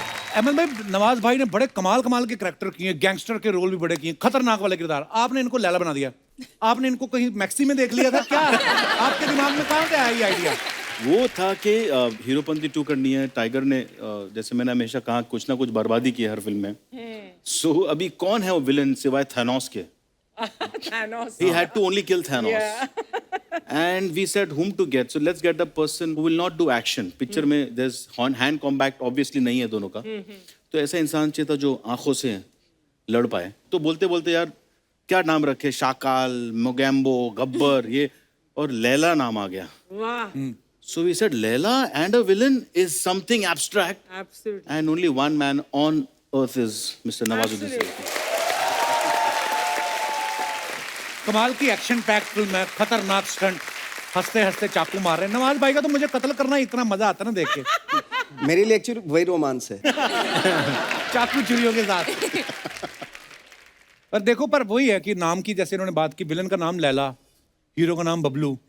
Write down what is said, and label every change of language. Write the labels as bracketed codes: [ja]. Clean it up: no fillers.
[hi] अहमद भाई, नवाज भाई ने बड़े कमाल कमाल के कैरेक्टर किए, गैंगस्टर के रोल भी बड़े किए, खतरनाक वाले किरदार। आपने इनको लैला बना दिया। आपने इनको कहीं मैक्सी में देख लिया था क्या? आपके दिमाग में कहाँ से आया ये आइडिया? वो था कि हीरोपंती 2 करनी है। टाइगर ने जैसे मैंने हमेशा कहा, कुछ ना कुछ बर्बादी की है हर फिल्म में। सो अभी कौन है वो विलन सिवाय थैनोस के? [en] Thanos. He had to only kill Thanos. And we said whom to get. So let's get the person who will not do action. [hi] Picture में [en] there's hand combat obviously [hi] नहीं है दोनों का। तो ऐसा इंसान चाहिए था जो आंखों से लड़ पाए। तो बोलते बोलते यार क्या नाम रखे, शाकाल, मोगैम्बो, गब्बर, ये, और लैला नाम आ गया। [en] Wow. So we said Layla and a villain is something abstract, Absolutely. and only one man on earth is Mr. Nawazuddin Siddiqui. [hi] कमाल की एक्शन पैक फिल्म है, खतरनाक स्टंट, हंसते हंसते चाकू मार रहे हैं। नवाज भाई का तो मुझे कत्ल करना इतना मजा आता है ना देख के। मेरे लिए एक्चुअली वही रोमांस है। चाकू चुरियों के साथ। पर देखो, पर वही है कि नाम की, जैसे इन्होंने बात की, विलन का नाम लैला, हीरो का नाम बबलू।